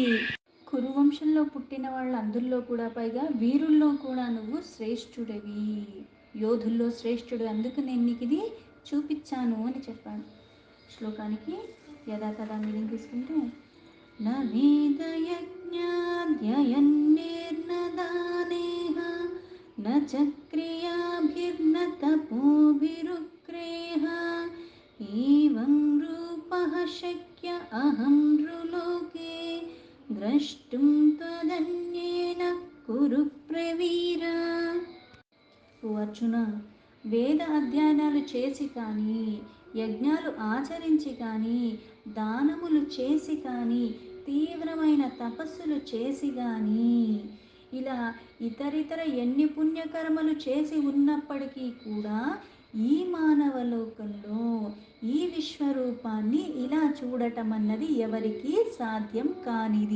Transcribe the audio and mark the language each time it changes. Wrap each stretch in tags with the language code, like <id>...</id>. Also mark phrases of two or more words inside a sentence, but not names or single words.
<te>కురువంశంలో పుట్టిన వాళ్ళందరిలో కూడా పైగా వీరుల్లో కూడా నువ్వు శ్రేష్ఠుడివి, యోధుల్లో శ్రేష్ఠుడు. అందుకు నేను నీకు ఇది చూపించాను అని చెప్పాను. శ్లోకానికి యథాతథా మీనింగ్ తీసుకుంటే</te> <sa>న వేదయజ్ఞాధ్యయన్నేర్న దానేహ चक्रियाभिर्न तपोभिरुक्रेह एवं रूपः शक्य अहं नृलोके द्रष्टुं त्वदन्येन कुरु प्रवीर.</sa> <te>ఓ అర్జున, వేద అధ్యయనాలు చేసి కానీ, యజ్ఞాలు ఆచరించి కానీ, దానములు చేసి కానీ, తీవ్రమైన తపస్సులు చేసి కానీ, ఇలా ఇతరితర ఎన్ని పుణ్యకర్మలు చేసి ఉన్నప్పటికీ కూడా ఈ మానవ లోకంలో ఈ విశ్వరూపాన్ని ఇలా చూడటం అన్నది ఎవరికీ సాధ్యం కానిది.</te>